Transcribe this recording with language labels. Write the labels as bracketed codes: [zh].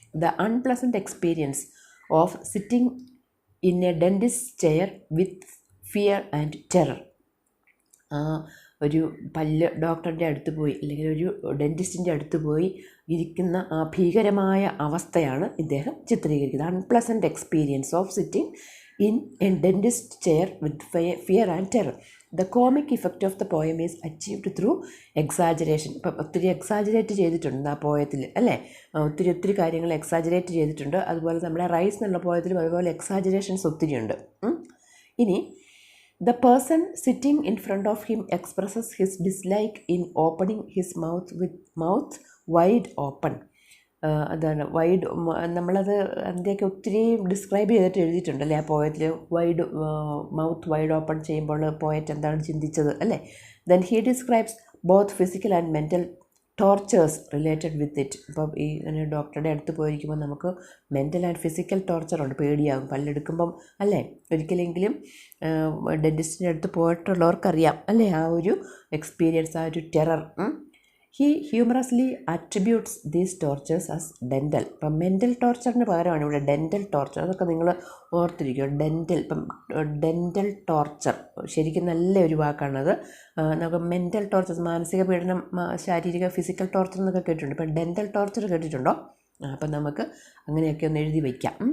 [en] The unpleasant experience of sitting in a dentist chair with fear and terror. [ml] ഒരു ഡോക്ടറിൻ്റെ അടുത്ത് പോയി, അല്ലെങ്കിൽ ഒരു ഡെൻറ്റിസ്റ്റിൻ്റെ അടുത്ത് പോയി ഇരിക്കുന്ന ആ ഭീകരമായ അവസ്ഥയാണ് ഇദ്ദേഹം ചിത്രീകരിക്കുന്നത്. [en] Unpleasant experience of sitting in a dentist chair with fear and terror. The comic effect of the poem is achieved through exaggeration. [ml] ഇപ്പം ഒത്തിരി എക്സാജറേറ്റ് ചെയ്തിട്ടുണ്ട് ആ പോയത്തിൽ, അല്ലേ. ഒത്തിരി കാര്യങ്ങൾ എക്സാജറേറ്റ് ചെയ്തിട്ടുണ്ട്. അതുപോലെ നമ്മുടെ റൈസ് എന്നുള്ള പോയത്തിലും അതുപോലെ എക്സാജറേഷൻസ് ഒത്തിരിയുണ്ട്. [en] ഇനി the person sitting in front of him expresses his dislike in opening his mouth wide open. [ml] അതാണ് വൈഡ്, നമ്മളത് അതിൻ്റെയൊക്കെ ഒത്തിരി ഡിസ്ക്രൈബ് ചെയ്തിട്ട് എഴുതിയിട്ടുണ്ടല്ലേ ആ പോയത്തിൽ. മൗത്ത് വൈഡ് ഓപ്പൺ ചെയ്യുമ്പോൾ പോയറ്റ് എന്താണ് ചിന്തിച്ചത്, അല്ലേ. [en] Then he describes both physical and mental tortures related with it. [ml] ഇപ്പം ഈ ഡോക്ടറുടെ അടുത്ത് പോയിരിക്കുമ്പോൾ നമുക്ക് മെൻ്റൽ ആൻഡ് ഫിസിക്കൽ ടോർച്ചറുണ്ട്, പേടിയാകും പല്ലെടുക്കുമ്പം, അല്ലേ. ഒരിക്കലെങ്കിലും ഡെൻറ്റിസ്റ്റിൻ്റെ അടുത്ത് പോയിട്ടുള്ളവർക്കറിയാം, അല്ലേ, ആ ഒരു എക്സ്പീരിയൻസ്, ആ ഒരു terror. [en] He humorously attributes these tortures as dental. [ml] ഇപ്പം മെൻ്റൽ ടോർച്ചറിന് പകരമാണ് ഇവിടെ ഡെൻ്റൽ ടോർച്ചർ. അതൊക്കെ നിങ്ങൾ ഓർത്തിരിക്കുക. ഡെൻ്റൽ ടോർച്ചർ ശരിക്കും നല്ലൊരു വാക്കാണത്. നമുക്ക് മെൻ്റൽ ടോർച്ചർ, മാനസിക പീഡനം, ശാരീരിക ഫിസിക്കൽ ടോർച്ചർ എന്നൊക്കെ കേട്ടിട്ടുണ്ട്. ഇപ്പം ഡെൻ്റൽ ടോർച്ചർ കേട്ടിട്ടുണ്ടോ? അപ്പം നമുക്ക് അങ്ങനെയൊക്കെ ഒന്ന് എഴുതി വയ്ക്കാം.